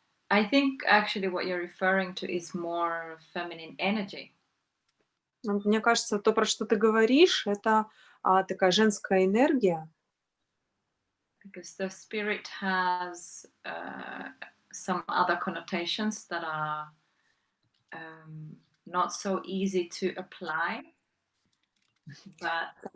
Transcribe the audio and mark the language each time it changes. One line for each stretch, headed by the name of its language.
English: I think actually what you're referring to is more feminine energy.
Russian: Мне кажется, то, про что ты говоришь, это такая женская энергия.
English: Because the spirit has some other connotations that are not so easy to apply, but